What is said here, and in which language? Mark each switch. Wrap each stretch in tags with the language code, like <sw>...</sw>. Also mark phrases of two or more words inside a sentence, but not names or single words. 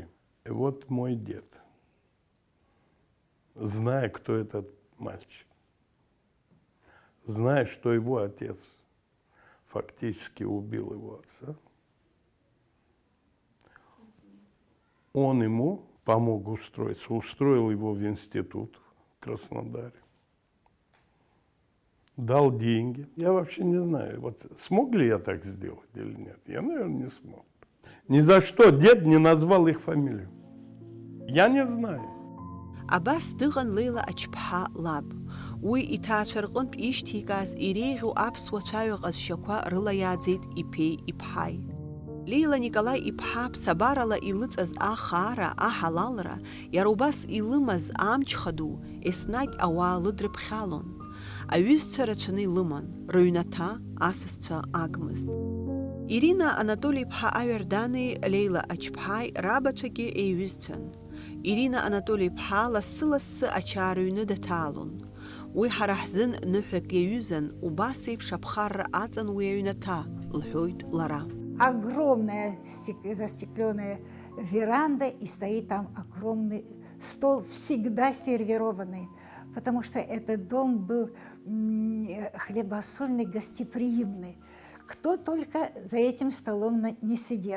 <ru>И вот мой дед, зная, кто этот мальчик, зная, что его отец фактически убил его отца, он ему помог устроиться, устроил его в институт в Краснодаре, дал деньги. Я вообще не знаю, вот смог ли я так сделать или нет. Я, наверное, не смог. Ни за что дед не назвал их фамилию. Я не знаю.</ru> <ab>Абас дыҟан Леила Ачԥҳа лаб. Уи иҭаацәа рҟынтә ишьҭикааз иреиӷьу аԥсуа цәаҩа ҟазшьақәа рыла иааӡеит иԥеи иԥҳаи. Леила Николаи иԥҳа ԥсабарала илыҵаз ахаара, аҳалалра, иара убас илымаз амчха ду еснагь ауаа лыдрыԥхьалон. Аҩызцәа рацәаны илыман, рыҩнаҭа асасцәа агмызт. Ирина Анатолий-иԥҳа Аҩардани Леила Ачԥҳаи рабацәагьы еиҩызцәан. Ирина Анатолий-иԥҳа лассы-лассы ачаарыҩны daҭаалон. Уи ҳара ҳзын ныҳәак иаҩызан, убас еиԥш аԥхарра аҵан уи аҩнаҭа, лҳәоит лара.</ab> <ru>Огромная застекленная веранда, и стоит там огромный стол, всегда сервированный, потому что этот дом был хлебосольный, гостеприимный. Кто только за этим столом не сидел.</ru>